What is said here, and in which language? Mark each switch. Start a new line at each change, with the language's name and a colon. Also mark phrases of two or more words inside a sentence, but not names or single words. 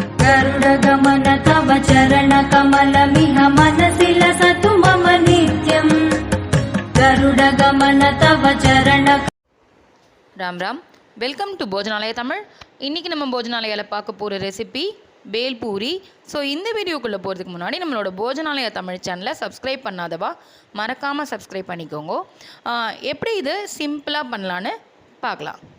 Sanskrit: गरुडगमन तव चरणकमलमिह मनसि लसतु मम नित्यम् गरुडगमन तव चरण
Tamil: राम राम
English: welcome to
Tamil: போஜனாலயா தமிழ். இன்றைக்கி நம்ம போஜனாலயாவில் பார்க்க போகிற ரெசிபி பேல்பூரி. ஸோ இந்த வீடியோக்குள்ளே போகிறதுக்கு முன்னாடி நம்மளோட போஜனாலயா தமிழ் சேனலை சப்ஸ்கிரைப் பண்ணாதவா மறக்காமல் சப்ஸ்கிரைப் பண்ணிக்கோங்க. எப்படி இது சிம்பிளாக பண்ணலான்னு பார்க்கலாம்.